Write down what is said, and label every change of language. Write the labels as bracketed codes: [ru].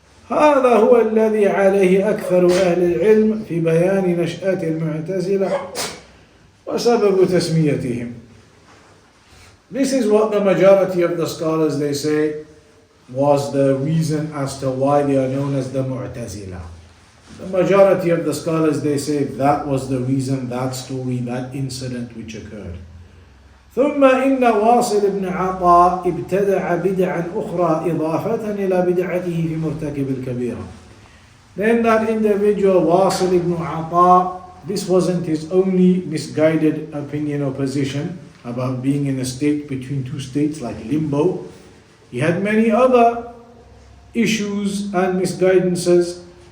[ar] هذا هو الذي عليه أكثر أهل العلم في بيان نشأة المعتزلة وسبب تسميتهم. [en] This is what the majority of the scholars, they say, was the reason as to why they are known as the Mu'tazila. The majority of the scholars, they say that was the reason, that story, that incident which occurred. [ar] ثم إن واصل بن عطاء ابتدع بدعا أخرى إضافة إلى بدعته في مرتكب الكبيرة. [en] Then that individual, Wasil ibn Ata, this wasn't his only misguided opinion or position about being in a state between two states like limbo. He had many other issues and misguidances.